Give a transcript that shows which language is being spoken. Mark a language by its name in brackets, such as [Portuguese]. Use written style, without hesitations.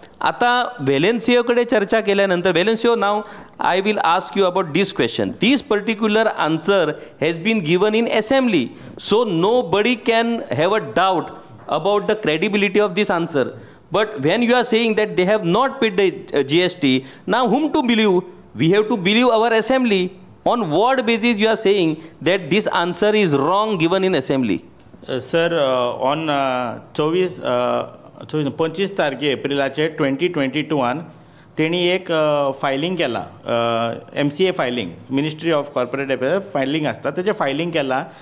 [Marathi] आता वेलेन्सियोकडे चर्चा केल्यानंतर, [English] Valencio, now I will ask you about this question. This particular answer has been given in assembly, so nobody can have a doubt about the credibility of this answer. But when you are saying that they have not paid the GST, now whom to believe? We have to believe our assembly. On what basis you are saying that this answer is wrong given in assembly? [Goan Konkani] Sir on 25 तारखे एप्रिलाचे 2022 तेणी एक filing केला, MCA filing, ministry of corporate affairs filing आसता, तेजें filing केलां.